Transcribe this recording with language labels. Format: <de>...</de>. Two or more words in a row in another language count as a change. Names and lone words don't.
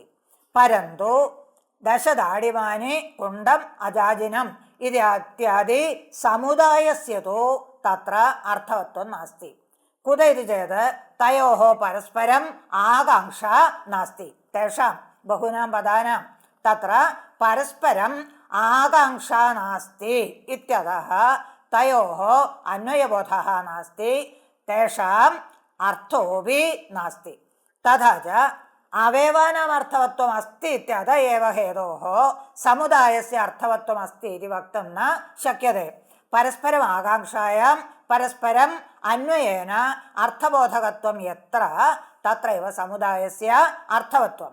<sa>പരന്തു ദശദാഡിമാനി കുണ്ഡം അജാജിനം ഇത്യാദി സമുദായസ്യ തു തത്ര അർത്ഥവത്വം നാസ്തി. കുത ഇതി ചേത് തയോഃ പരസ്പരം ആകാംക്ഷ നാസ്തി. തേഷാം ബഹൂനാം പദാനാം തത്ര പരസ്പരം ആകാംക്ഷ നാസ്തി ഇത്യതഃ തയോഃ അന്വയബോധഃ നാസ്തി. തേഷാം अर्थोऽपि नास्ति। तथा च अवयवानाम् अर्थवत्वम् अस्ति इत्यत एव हेतोः समुदायस्य अर्थवत्वम् अस्ति इति वक्तुं न शक्यते। परस्परम् आकाङ्क्षायां परस्परम् अन्वयेन अर्थबोधकत्वं यत्र तत्रैव समुदायस्य अर्थवत्वम्।</sa>